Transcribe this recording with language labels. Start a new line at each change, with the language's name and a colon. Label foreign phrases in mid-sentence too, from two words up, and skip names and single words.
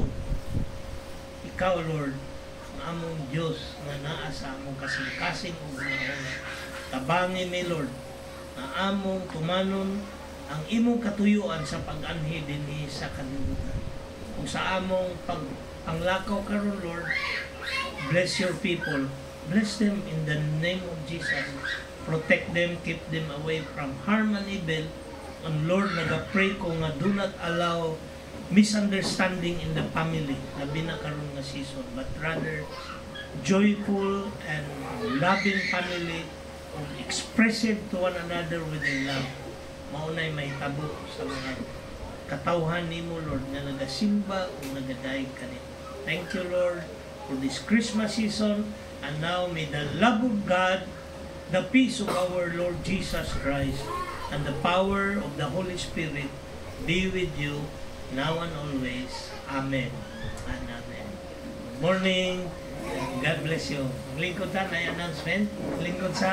Cebuano: Ikaw, Lord, ang among Diyos nga naa sa among kasing-kasing o mga tabangi mi, Lord, na among tumanon ang imong katuyuan sa pag-anhi dinhi sa kalibutan. Kung sa among panglakaw karon,
English: Lord, bless your people. Bless them in the name of Jesus. Protect them, keep them away from harm and evil. And Lord,
Cebuano: nagapray ko nga
English: do not allow misunderstanding in the family
Cebuano: na binakaroon nga
English: season, but rather joyful and loving family, expressive to one another with their love.
Cebuano: Maunay may tabo sa mga katawhan nimo, Lord, na nagasimba o nagadayeg kanimo.
English: Thank you, Lord, for this Christmas season, and now may the love of God, the peace of our Lord Jesus Christ, and the power of the Holy Spirit be with you now and always. Amen and amen. Good morning. God bless you.
Cebuano: Lingkod sa na announcement. Lingkod sa